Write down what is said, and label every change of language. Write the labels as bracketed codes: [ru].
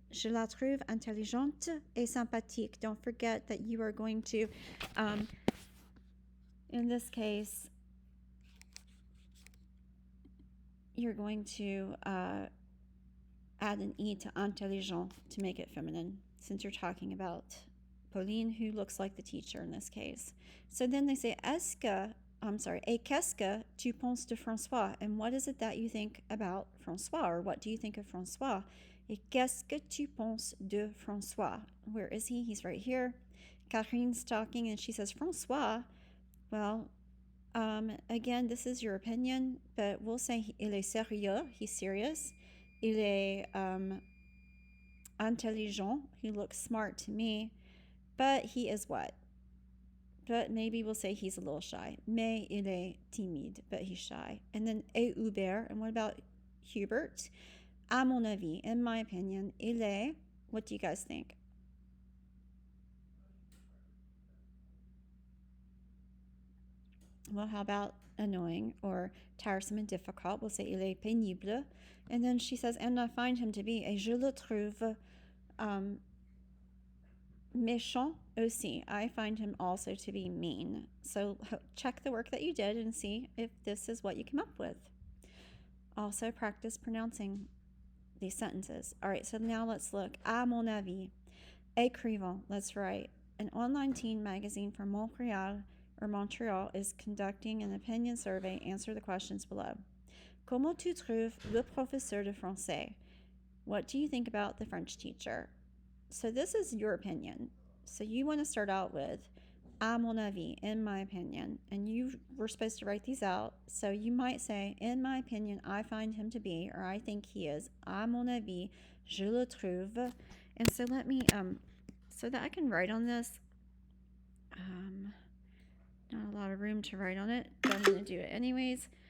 [fr] Je la trouve intelligente et sympathique. [en] Don't forget that you are going to, in this case, you're going to add an e to intelligent to make it feminine, since you're talking about Pauline, who looks like the teacher in this case. So then they say, [fr] et qu'est-ce que tu penses de François? [en] And what is it that you think about François? Or what do you think of François? [fr] Et qu'est-ce que tu penses de François? [en] Where is he? He's right here. Carine's talking and she says, François. Well, again, this is your opinion, but we'll say [fr] il est sérieux. [en] He's serious. [fr] Il est intelligent. [en] He looks smart to me. But he is what? But maybe we'll say he's a little shy. [fr] Mais il est timide, [en] but he's shy. And then et Hubert, and what about Hubert? [fr] À mon avis, [en] in my opinion, [fr] il est, [en] what do you guys think? Well, how about annoying or tiresome and difficult? We'll say [fr] il est pénible. [en] And then she says, and I find him to be, [fr] et je le trouve méchant aussi. [en] I find him also to be mean. So check the work that you did and see if this is what you come up with. Also practice pronouncing these sentences. All right, so now let's look. [fr] À mon avis, écrivons, [en] let's write. An online teen magazine from Montreal is conducting an opinion survey. Answer the questions below. [fr] Comment tu trouves le professeur de français? [en] What do you think about the French teacher? So this is your opinion. So you want to start out with [fr] à mon avis, [en] in my opinion, and you were supposed to write these out. So you might say, in my opinion, I find him to be, or I think he is. [fr] À mon avis, je le trouve. [en] And so let me, so that I can write on this, not a lot of room to write on it, but I'm going to do it anyways.